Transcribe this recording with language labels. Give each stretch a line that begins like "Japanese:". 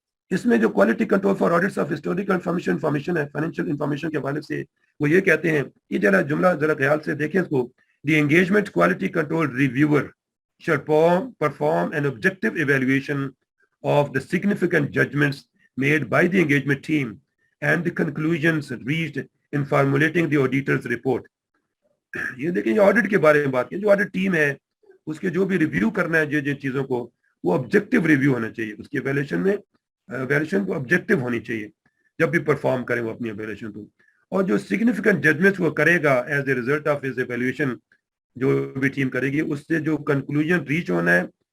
Urdu: اس میں جو quality control for audits of historical information ہے فائنینشیل انفارمیشن کے حوالے سے, وہ یہ کہتے ہیں, یہ جملہ ذرا خیال سے دیکھیں اس کو.
English: The engagement quality control reviewer shall perform an objective evaluation of the significant judgments made by the engagement team and the conclusions reached in formulating the auditor's report.
Urdu: یہ دیکھیں, یہ آڈٹ کے بارے میں بات کی. جو آڈٹ ٹیم ہے اس کے جو بھی ریویو کرنا ہے جن چیزوں کو, وہ آبجیکٹو ریویو ہونا چاہیے. اس کی ایویلیوشن کو آبجیکٹو ہونی چاہیے جب بھی پرفارم کریں وہ اپنی ایویلیوشن کو. اور جو سگنیفیکنٹ ججمنٹس وہ کرے گا
English: as a result of his evaluation,
Urdu: جو بھی ٹیم کرے گی, اس سے جو کنکلوژن ریچ ہونا ہے